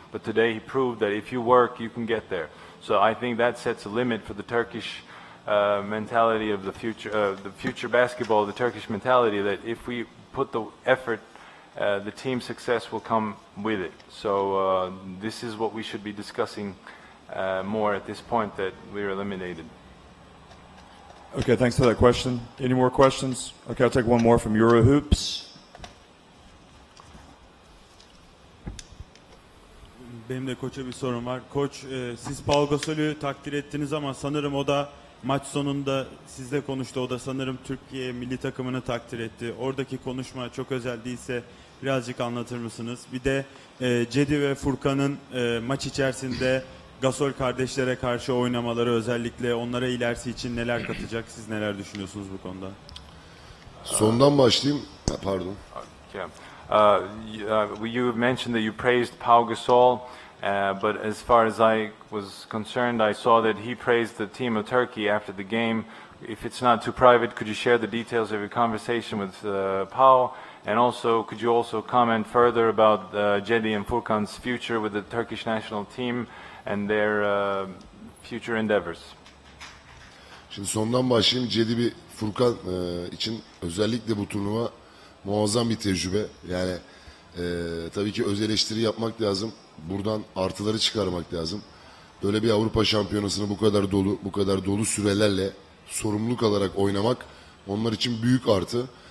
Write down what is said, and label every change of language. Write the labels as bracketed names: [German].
[English] But today he proved that if you work, you can get there. So I think that sets a limit for the Turkish mentality of the future basketball, the Turkish mentality, that if we put the effort, the team success will come with it. So this is what we should be discussing more at this point, that we're eliminated. Okay, thanks for that question. Any more questions? Okay, I'll take one more from EuroHoops. [Turkish] Benim de koça bir sorum var. Koç, siz Pau Gasol'ü takdir ettiniz ama sanırım o da maç sonunda sizle konuştu. O da sanırım Türkiye milli takımını takdir etti. Oradaki konuşma çok özel değilse birazcık anlatır mısınız? Bir de Cedi ve Furkan'ın maç içerisinde Gasol kardeşlere karşı oynamaları, özellikle onlara ilerisi için neler katacak? Siz neler düşünüyorsunuz bu konuda? Sondan başlayayım. Pardon. [English] You mentioned that you praised Pau Gasol, but as far as I was concerned, I saw that he praised the team of Turkey after the game. If it's not too private, could you share the details of your conversation with Pau? And also, could you also comment further about Cedi and Furkan's future with the Turkish national team and their future endeavors? [Turkish] Şimdi sondan başlayayım. Cedi bir Furkan için özellikle bu turnuva muazzam bir tecrübe. Yani tabii ki öz eleştiri yapmak lazım. Buradan artıları çıkarmak lazım. Böyle bir Avrupa şampiyonasını bu kadar dolu sürelerle sorumluluk alarak oynamak onlar için büyük artı.